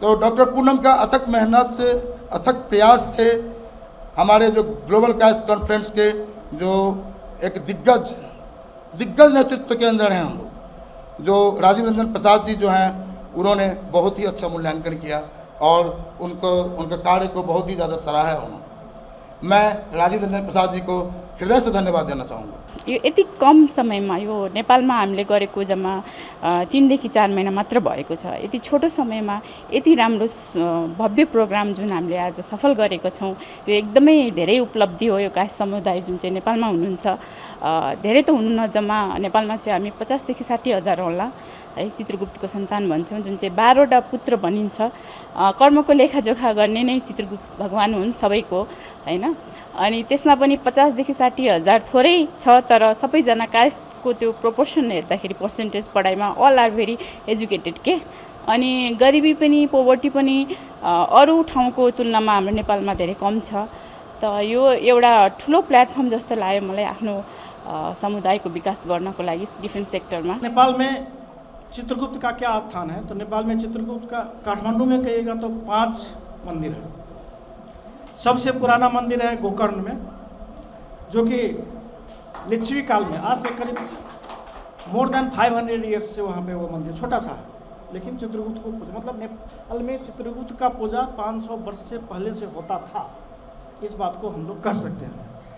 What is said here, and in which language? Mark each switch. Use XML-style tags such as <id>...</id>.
<hi>तो डॉक्टर पूनम का अथक मेहनत से, अथक प्रयास से हमारे जो ग्लोबल कास्ट कॉन्फ्रेंस के जो एक दिग्गज नेतृत्व के अंदर हैं हम लोग, जो राजीव रंजन प्रसाद जी जो हैं, उन्होंने बहुत ही अच्छा मूल्यांकन किया और उनके कार्य को बहुत ही ज़्यादा सराहा है उन्होंने। मैं राजीव रंजन प्रसाद जी को हृदय से धन्यवाद देना चाहूँगा।</hi> <ne>यो यति कम समयमा यो नेपालमा हामीले गरेको जम्मा 3 देखि 4 महिना मात्र भएको छ। यति छोटो समयमा यति राम्रो भव्य प्रोग्राम जुन हामीले आज सफल गरेको छौँ, यो एकदमै धेरै उपलब्धि हो। यो कायस्थ समुदाय जुन चाहिँ नेपालमा हुनुहुन्छ, धेरै त हुनुहुन्न, जम्मा नेपालमा चाहिँ हामी 50 देखि 60 हजार होला है, चित्रगुप्तको सन्तान भन्छौँ, जुन चाहिँ 12वटा पुत्र भनिन्छ। कर्मको लेखाजोखा गर्ने नै चित्रगुप्त भगवान हुन् सबैको, हैन। अनि त्यसमा पनि 50 देखि 60 हजार थोरै छ, तर सबैजना कायस्थको त्यो प्रोपोर्सन हेर्दाखेरि पर्सेन्टेज पढाइमा</ne> <en>all are very educated</en> <ne>के। अनि गरिबी पनि, पोभर्टी पनि अरू ठाउँको तुलनामा हाम्रो नेपालमा धेरै कम छ। त यो एउटा ठुलो प्लेटफर्म जस्तो लाग्यो मलाई आफ्नो समुदायको विकास गर्नको लागि डिफरेन्ट सेक्टरमा।</ne> <hi>नेपाल में चित्रगुप्त का क्या स्थान है? तो नेपाल में चित्रगुप्त का काठमांडू में कहिएगा तो 5 मंदिर है। सबसे पुराना मंदिर है गोकर्ण में, जो कि लिच्छवी काल में, आज से करीब</hi> <en>more than 500 years</en> <hi>से वहाँ पे वो मंदिर छोटा सा है, लेकिन चित्रगुप्त को पूजा, मतलब नेपाल में चित्रगुप्त का पूजा 500 वर्ष से पहले से होता था, इस बात को हम लोग कह सकते हैं।</hi>